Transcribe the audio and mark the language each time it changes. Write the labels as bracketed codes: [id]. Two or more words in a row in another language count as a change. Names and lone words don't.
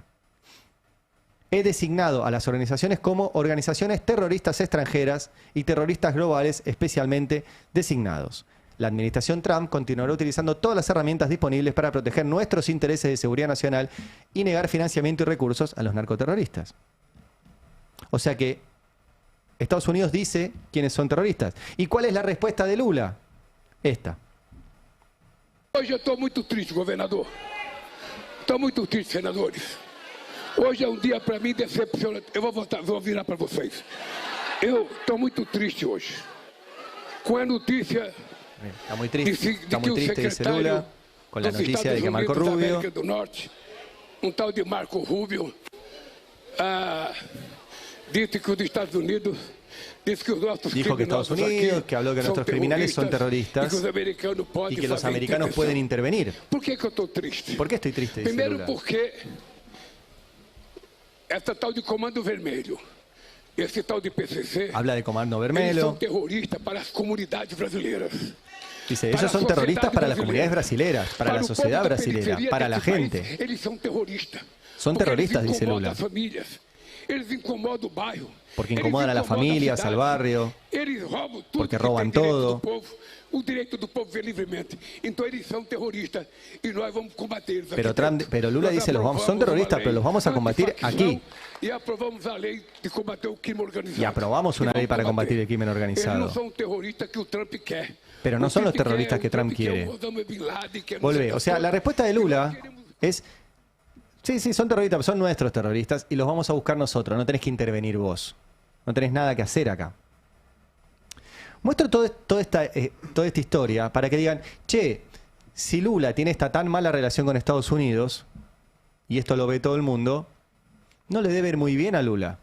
[es] He designado a las organizaciones como organizaciones terroristas extranjeras y terroristas globales especialmente designados. La administración Trump continuará utilizando todas las herramientas disponibles para proteger nuestros intereses de seguridad nacional y negar financiamiento y recursos a los narcoterroristas. O sea que Estados Unidos dice quiénes son terroristas. ¿Y cuál es la respuesta de Lula? Esta. [pt] Hoje eu estou muito triste, governador. Estou muito triste, senadores. Hoje é dia para mim decepcionante. Eu vou virar para vocês. Eu estou muito triste hoje. Com a notícia [es] está muy triste, dice Lula, con la noticia de que Marco Rubio, [pt] do Norte, [es] tal de Marco Rubio, dice que los Estados Unidos dijo que Estados Unidos, que habló que nuestros criminales son terroristas y que los americanos pueden intervenir. ¿Por qué [pt] eu estou triste? [es] ¿Por qué estoy triste? Dice [pt] Primeiro [es] Lula. [pt] porque esta tal de Comando Vermelho, esse tal de PCC, [es] habla de Comando [pt] eles [es] Vermelho. [pt] são terroristas para as comunidades brasileiras. [es] Dice, ellos son terroristas para las comunidades brasileras, para la sociedad brasilera, para la gente. [pt] Eles são terroristas. [es] Son terroristas, dice Lula. [pt] Eles incomodam o bairro. [es] Porque incomodan a las familias, al barrio, [pt] Eles roubam tudo [es] porque [pt] que tem [es] roban [pt] direito [es] todo. [pt] do povo, o direito do povo ver livremente. Então eles são terroristas e nós vamos combater-los. [es] Pero Lula dice, son terroristas, pero los vamos a combatir aquí. [pt] E aprovamos a lei de combater o crime organizado. [es] Y aprobamos una ley para combatir el crimen [pt] Eles [es] organizado. [pt] não são terroristas que o Trump quer. [es] Pero no [pt] O [es] son los [pt] Trump [es] terroristas [pt] quer, [es] que [pt] o Trump quer [es] quiere. [pt] o Osama Bin Laden, quer [es] Volvé. O sea, la respuesta de Lula es, sí, son terroristas, son nuestros terroristas y los vamos a buscar nosotros. No tenés que intervenir vos. No tenés nada que hacer acá. Muestro toda esta historia para que digan, che, si Lula tiene esta tan mala relación con Estados Unidos, y esto lo ve todo el mundo, no le debe ir muy bien a Lula.